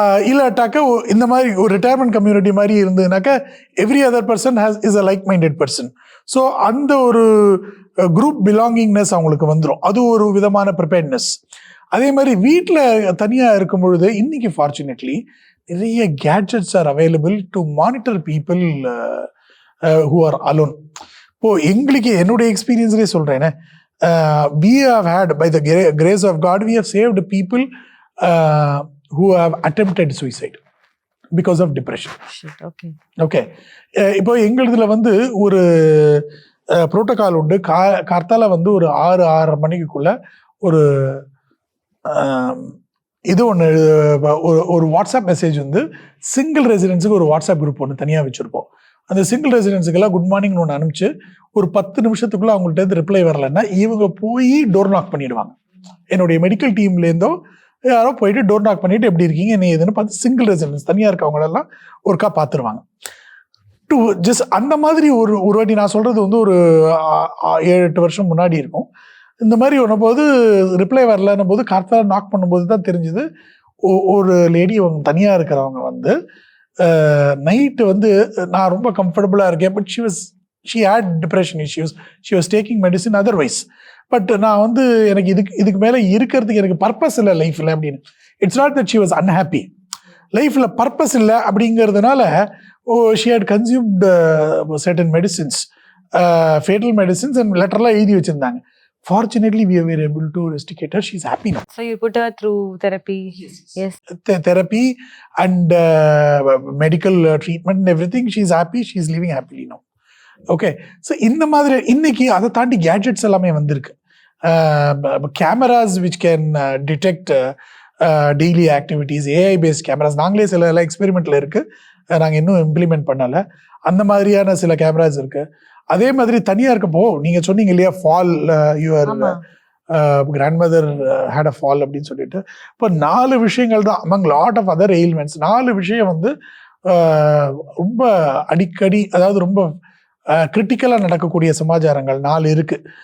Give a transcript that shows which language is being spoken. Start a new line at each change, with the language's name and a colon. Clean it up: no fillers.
Tamil: இல்லாட்டாக்கா இந்த மாதிரி ஒரு ரிட்டையர்மெண்ட் கம்யூனிட்டி மாதிரி இருந்ததுனாக்கா
English: Every other person is a like minded person.
Tamil: So அந்த ஒரு குரூப் பிலாங்கிங்னஸ் அவங்களுக்கு வந்துடும். அது ஒரு விதமான ப்ரிப்பேர்ட்னஸ். அதே மாதிரி வீட்டில் தனியாக இருக்கும் பொழுது இன்னைக்கு ஃபார்ச்சுனேட்லி நிறைய
English: Gadgets are available to monitor people who are alone.
Tamil: இப்போது எங்களுக்கு என்னுடைய எக்ஸ்பீரியன்ஸ்லேயே சொல்கிறேன்,
English: we have had, by the grace of God, we have saved people who have attempted suicide because of depression. Okay.
Tamil: இப்போ எங்களுதுல வந்து ஒரு புரோட்டோகால் உண்டு. கார்த்தால வந்து ஒரு 6-6:30 மணிக்குள்ள ஒரு இது ஒன்று, ஒரு வாட்ஸ்அப் மெசேஜ் வந்து சிங்கிள் ரெசிடென்ஸுக்கு ஒரு வாட்ஸ்அப் குரூப் ஒன்று தனியாக வச்சுருப்போம். அந்த சிங்கிள் ரெசிடென்ஸுக்கெல்லாம் குட் மார்னிங்னு ஒன்று அனுப்பிச்சு ஒரு 10 நிமிஷத்துக்குள்ளே அவங்கள்ட்ட ரிப்ளை வரலைன்னா இவங்க போய் டோர் நாக் பண்ணிடுவாங்க. என்னுடைய மெடிக்கல் டீம்லேருந்தோ யாரோ போயிட்டு டோர் நாக் பண்ணிட்டு எப்படி இருக்கீங்க என்ன ஏதுன்னு பார்த்து சிங்கிள் ரெசிடென்ஸ் தனியாக இருக்கவங்களெல்லாம் ஒருக்கா பார்த்துருவாங்க. ஜஸ்ட் அந்த மாதிரி ஒரு வாட்டி நான் சொல்கிறது வந்து ஒரு 7-8 வருஷம் முன்னாடி இருக்கும். இந்த மாதிரி ஒன்றும்போது ரிப்ளை வரலன்னும் போது கார்த்தால நாக் பண்ணும்போது தான் தெரிஞ்சுது, ஒரு லேடி அவங்க தனியாக இருக்கிறவங்க வந்து நைட்டு வந்து நான் ரொம்ப கம்ஃபர்டபுளாக இருக்கேன்,
English: But she was she had depression issues, she was taking medicine otherwise.
Tamil: But நான் வந்து எனக்கு இதுக்கு மேலே இருக்கிறதுக்கு எனக்கு பர்பஸ் இல்லை லைஃப்பில் அப்படின்னு.
English: it's not that she was unhappy,
Tamil: லைஃப்பில் பர்பஸ் இல்லை அப்படிங்கிறதுனால
English: she had consumed certain medicines, fatal medicines, and
Tamil: லெட்டர்லாம் எழுதி வச்சிருந்தாங்க.
English: Fortunately, we were able to rusticate her. She's happy now. So you put her through therapy? Yes. Therapy and medical treatment and everything. She's happy. She's living happily now. Okay.
Tamil: So இந்த மாதிரி இன்னைக்கு அதை தாண்டி gadgets எல்லாமே வந்திருக்கு.
English: Cameras which can detect daily activities, AI based cameras.
Tamil: நாங்களே சில எல்லாம் எக்ஸ்பெரிமெண்ட்ல இருக்கு, நாங்கள் இன்னும் இம்ப்ளிமெண்ட் பண்ணலை. அந்த மாதிரியான சில கேமராஸ் இருக்கு. அதே மாதிரி தனியாக இருக்கப்போ நீங்கள் சொன்னீங்க இல்லையா, fall,
English: your grandmother had a fall
Tamil: அப்படின்னு சொல்லிட்டு. இப்போ 4 விஷயங்கள் தான்
English: Among lot of other ailments.
Tamil: 4 விஷயம் வந்து ரொம்ப அடிக்கடி, அதாவது ரொம்ப கிரிட்டிக்கலாக நடக்கக்கூடிய சமாச்சாரங்கள் 4 இருக்கு.